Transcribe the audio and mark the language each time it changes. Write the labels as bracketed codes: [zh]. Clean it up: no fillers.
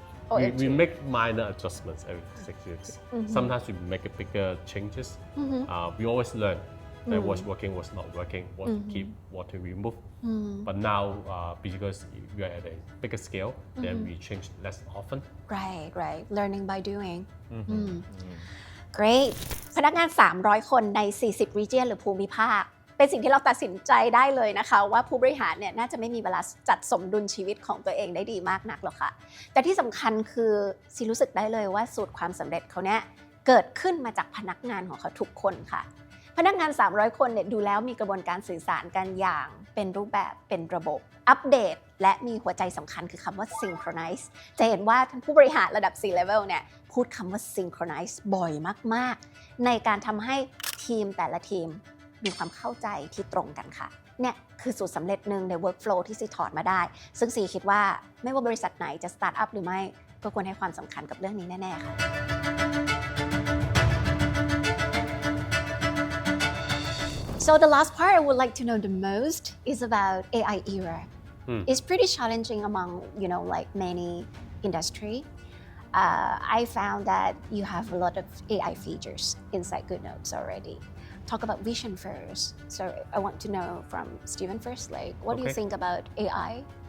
[en] We make minor adjustments every 6 weeks. Sometimes we make bigger changes. We always learn that what's working, what's not working, what to keep, what to remove. But now, because we are at a bigger scale, then we change less often. Right. Learning by doing. Great. [th] พนักงาน 300 คนใน 40 region หรือภูมิภาค เป็นสิ่งที่เราตัดสินใจได้เลยนะคะว่าผู้บริหารเนี่ยน่าจะไม่มีเวลาจัดสมดุลชีวิตของตัวเองได้ดีมากนักหรอกค่ะ แต่ที่สำคัญคือซีรู้สึกได้เลยว่าสูตรความสำเร็จเขาเนี่ยเกิดขึ้นมาจากพนักงานของเขาทุกคนค่ะ พนักงาน 300 คนเนี่ยดูแล้วมีกระบวนการสื่อสารกันอย่างเป็นรูปแบบเป็นระบบอัปเดตและมีหัวใจสำคัญคือคำว่า synchronize จะเห็นว่าท่านผู้บริหารระดับ C-level เนี่ยพูดคำว่า synchronize บ่อยมากๆในการทำให้ทีมแต่ละทีม มีความเข้าใจที่ตรงกันค่ะเนี่ยคือสูตรสำเร็จหนึ่งใน workflow ที่ซีถอดมาได้ซึ่งซีคิดว่าไม่ว่าบริษัทไหนจะ start up หรือไม่ก็ควรให้ความสำคัญกับเรื่องนี้แน่ๆค่ะ [en] So the last part I would like to know the most is about AI era. It's pretty challenging among, like many industry. I found that you have a lot of AI features inside Goodnotes already. Talk about vision first. So I want to know from Steven first, like what do you think about AI?